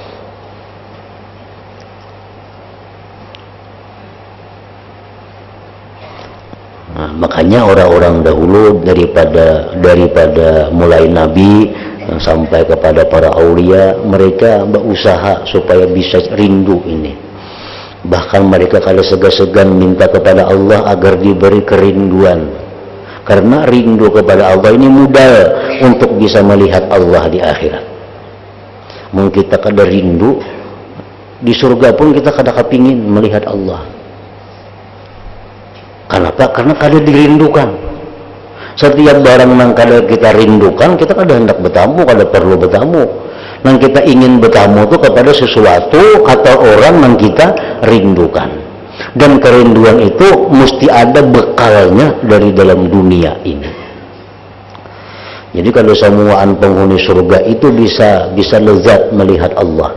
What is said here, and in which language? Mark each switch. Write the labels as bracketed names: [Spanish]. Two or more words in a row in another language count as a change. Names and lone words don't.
[Indonesian] Nah, makanya orang-orang dahulu daripada mulai Nabi sampai kepada para aulia, mereka berusaha supaya bisa rindu ini. Bahkan mereka kalau segan-segan minta kepada Allah agar diberi kerinduan. Karena rindu kepada Allah ini modal untuk bisa melihat Allah di akhirat. Mungkin kita kada rindu, di surga pun kita kada kepingin melihat Allah. Kenapa? Karena kada dirindukan. Setiap barang yang kada kita rindukan, kita kada hendak bertamu, kada perlu bertamu. Yang kita ingin bertamu itu kepada sesuatu atau orang yang kita rindukan. Dan kerinduan itu mesti ada bekalnya dari dalam dunia ini. Jadi kalau semuaan penghuni surga itu bisa lezat melihat Allah.